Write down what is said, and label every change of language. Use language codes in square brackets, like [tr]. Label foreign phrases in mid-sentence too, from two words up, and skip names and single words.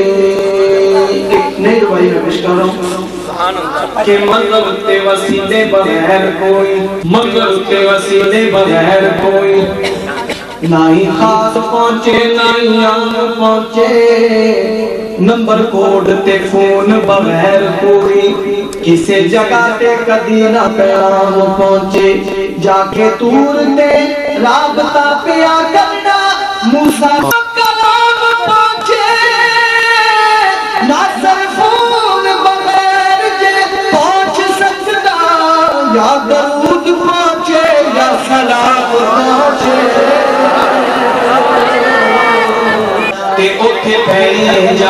[pa] نہیں بھائی [ur] میں پیش کر رہا ہوں کہ [pa] منظر تے وسیلے بغیر کوئی منظر تے وسیلے بغیر کوئی نہ ہی خاص پہنچے نہ ہی عام پہنچے نمبر کوڈ تے فون بغیر کوئی کسے جگہ تے کدی نہ پیغام پہنچے جا کے تور تے رابطہ پیا کرنا موسیٰ یا درود پہنچے یا سلام پہنچے تے اوتھے پہلے جا